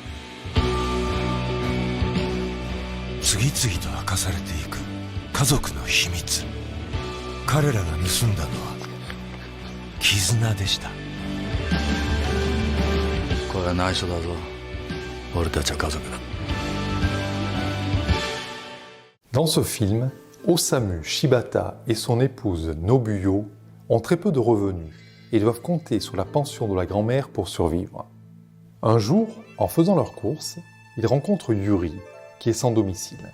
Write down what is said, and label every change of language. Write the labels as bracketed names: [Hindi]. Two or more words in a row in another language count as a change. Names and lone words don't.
[Japanese] 次々と明かされていく家族の秘密。彼らが盗んだのは絆でした。これは内緒だぞ。俺たちは家族だ。 [French] Dans ce film, Osamu Shibata et son épouse Nobuyo ont très peu de revenus et doivent compter sur la pension de la grand-mère pour survivre. Un jour, en faisant leurs courses, ils rencontrent Yuri, qui est sans domicile.